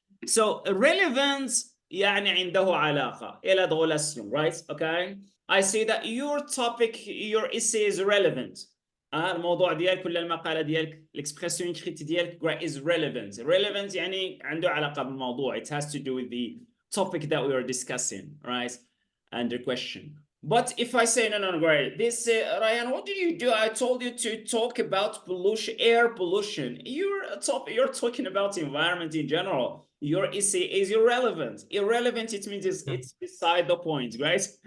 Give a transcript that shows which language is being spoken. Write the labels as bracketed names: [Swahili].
[English] So relevance [Arabic] يعني عنده علاقة إلى [English] relation, right? Okay. I say that your topic, your essay is relevant. [Arabic] الموضوع ديالك ولا المقالة ديالك [French] l'expression écrite [Arabic] ديالك [English] is relevant. [Arabic] Relevant يعني عنده علاقة بالموضوع. [English] It has to do with the topic that we are discussing, right? And the question. But if I say, no, great, this, Ryan, what did you do? I told you to talk about pollution, air pollution. You're talking about environment in general. Your essay is irrelevant. Irrelevant, it means it's beside the point, right?